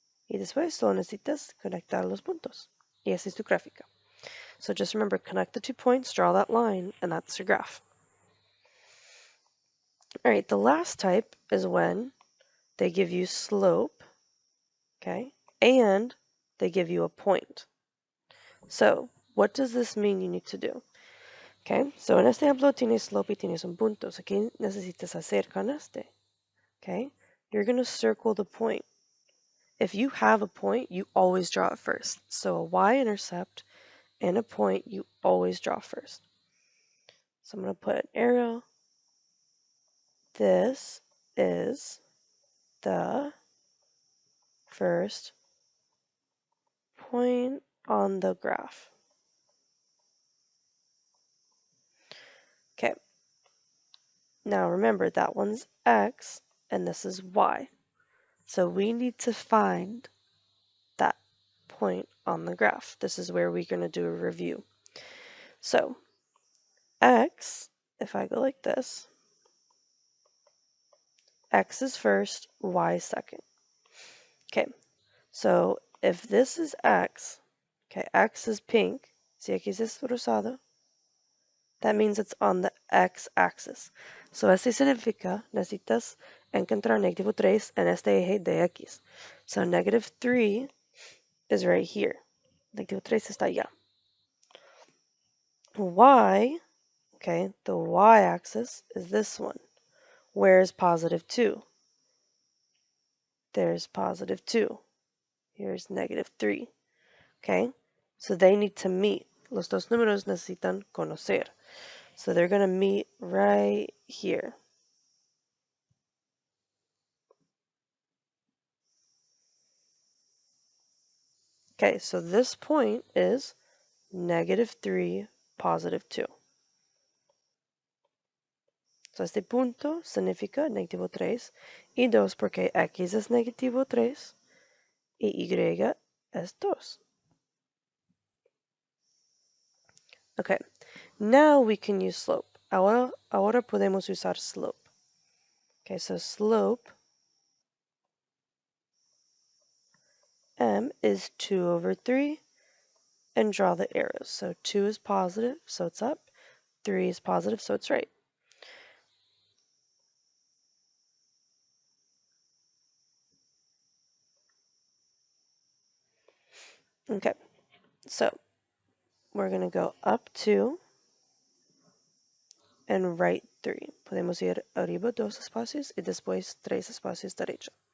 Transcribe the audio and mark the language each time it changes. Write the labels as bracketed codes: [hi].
[es] Y después solo necesitas conectar los puntos. Y esa es tu gráfica. [en] So just remember, connect the 2 points, draw that line, and that's your graph. All right, the last type is when they give you slope, okay, and they give you a point. So, what does this mean you need to do? [es] Okay, so en este ejemplo tienes slope y tienes un punto. So, ¿qué necesitas hacer con este? [en] Okay, you're going to circle the point. If you have a point, you always draw it first. So, a y-intercept and a point, you always draw first. So, I'm going to put an arrow. This is the first point on the graph. Okay. Now remember, that one's x and this is y. So we need to find that point on the graph. This is where we're going to do a review. So, x, if I go like this, x is first, y second. Okay, so if this is x, okay, x is pink, [es] si x es rosado, [en] that means it's on the x-axis. [es] So eso significa necesitas encontrar [en] negative 3 [es] en este eje de x. [en] So negative 3 is right here. [es] Negative 3 está allá. [en] Y, okay, the y-axis is this one. Where is positive 2? There's positive 2. Here's negative 3. Okay, so they need to meet. [es] Los dos números necesitan conocer. [en] So they're going to meet right here. Okay, so this point is negative 3, positive 2. [es] So este punto significa negativo 3 y 2 porque x es negativo 3 y y es 2. [en] Okay, now we can use slope. [es] Ahora podemos usar slope. [en] Okay, so slope m is 2 over 3 and draw the arrows. So 2 is positive, so it's up. 3 is positive, so it's right. Okay, so we're going to go up 2 and right 3. [es] Podemos ir arriba 2 espacios y después 3 espacios derecha.